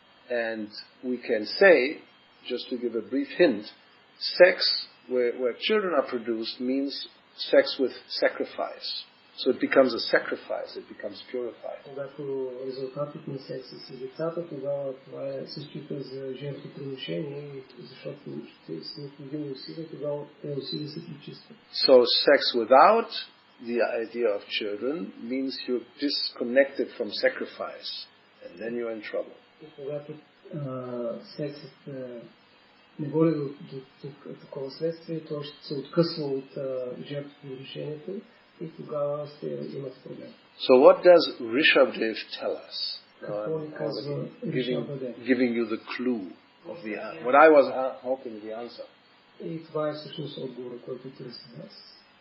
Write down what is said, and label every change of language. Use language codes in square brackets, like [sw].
[en] And we can say, just to give a brief hint, sex where children are produced means sex with sacrifice. So it becomes a sacrifice, it becomes purified. [bg] Когато резултатът на секса с децата, тогава това се счита за жертвоприношение, защото ще са необходими усилия, тогава те усилия се причистват. [en] So sex without the idea of children means you're disconnected from sacrifice, and then you're in trouble. [bg] И когато сексът не води до такова следствие, то ще се откъсва от жертвоприношението и тогава ще имат проблем. [en] So what does Rishabdev tell us? [bg] Какво ни казва Ришабдев? [en] Giving you the clue of the what I was hoping the answer. [bg] И това е всъщност отговора, който търсим аз.